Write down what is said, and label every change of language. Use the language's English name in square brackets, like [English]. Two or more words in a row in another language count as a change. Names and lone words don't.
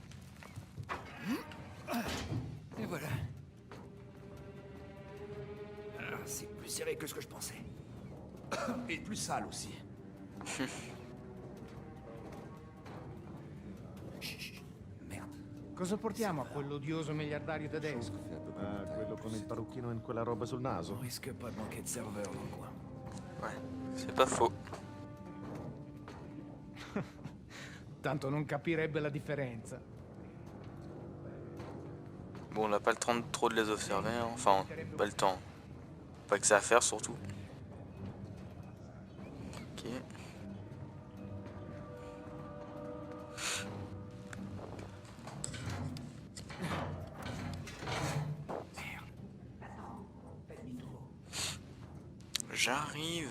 [French] Et voilà. Ah, c'est plus serré que ce que je pensais. Et plus sale aussi. Merde. [Italian] Cosa portiamo a quell'odioso miliardario tedesco? Ah, quello con il parrucchino e quella roba sul naso? [French] On risque pas de manquer de serveurs dans le coin. Ouais, c'est pas faux. [Italian] Tanto non capirebbe la differenza. [French] Bon, on n'a pas le temps de trop de les observer, hein. Enfin, pas le temps. Pas que ça à faire surtout. Ok. J'arrive.